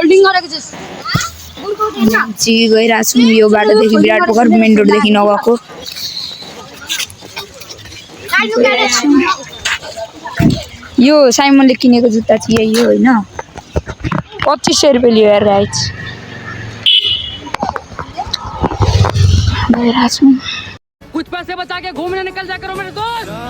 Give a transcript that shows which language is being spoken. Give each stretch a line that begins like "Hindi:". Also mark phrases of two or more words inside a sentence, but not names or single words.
Nepali: चाहिँ गइरहेको छौँ यो बाटोदेखि विराटपोखर मेन रोडदेखि नगएको। यो साइमनले किनेको जुत्ता चाहिँ यही हो होइन। 2500 रुपियाँ लियो यार गाइस। गइरहेको छौँ।
Hindi: कुछ पैसे बचा के घूमने निकल जा करो मेरे दोस्त।